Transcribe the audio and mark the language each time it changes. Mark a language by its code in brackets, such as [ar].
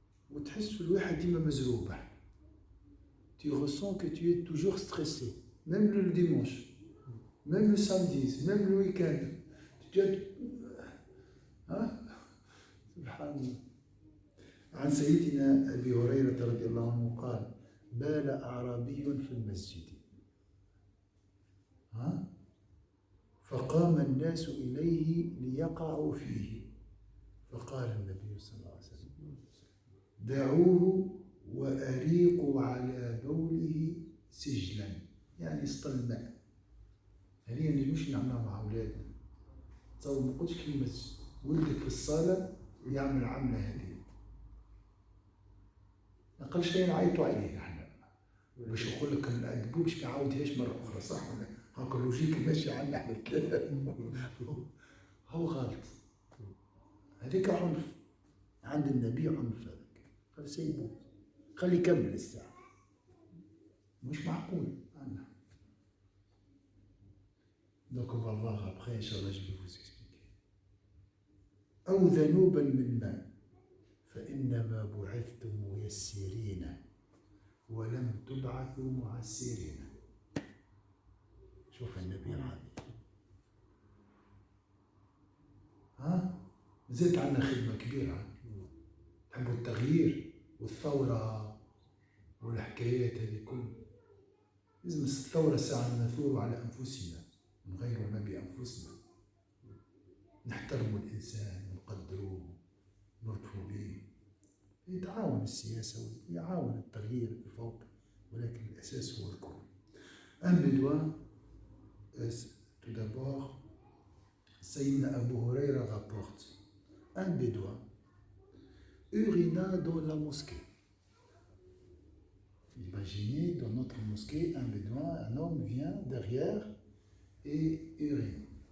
[ar] وتحس الواحد ديما مزروبة. [fr] Tu ressens que tu es toujours stressé, même le dimanche, même le samedi, même le week-end. Tu as... hein? [ar] سبحان الله. عن سيدنا أبي هريرة رضي الله عنه قال: بال أعرابي في المسجد فقام الناس إليه ليقعوا فيه فقال النبي صلى الله عليه وسلم: دعوه وأريقوا على بوله سجلا، يعني سطل الماء. هذه يعني مش نعملها مع أولادنا. تصور ما قلتش كلمة ولدك في الصالة يعمل عملة هذه. أقل شيء نعيطوا عليه احنا باش يقول لك نأدبوه باش ما يعاودهاش مرة أخرى، صح ولا؟ هاكا اللوجيك ماشي عندنا احنا الثلاثة. هو غلط. هذيك عنف. عند النبي عنف هذاك. قال سيبوه. خلي يكمل الساعة. مش معقول عندنا. [fr] Donc on va voir après, Inch'Allah, je vais vous expliquer. [ar] أو ذنوبا من ماء فإنما بعثتم ميسرين ولم تبعثوا معسرين. شوف النبي العظيم. زدت عنا خدمة كبيرة. تحبوا التغيير والثورة والحكايات هذه كلها. لازم الثورة ساعة نثور على أنفسنا نغيروا ما بأنفسنا. نحترموا الإنسان ونقدروه نرفقوا به. يتعاون السياسة ويعاون التغيير بفوق، ولكن الأساس هو الكل. [fr] Un bédouin, tout d'abord, Sayyidina Abu Huraira rapporte, un bédouin urina dans la mosquée. Imaginez dans notre mosquée, un bédouin, un homme vient derrière et urine.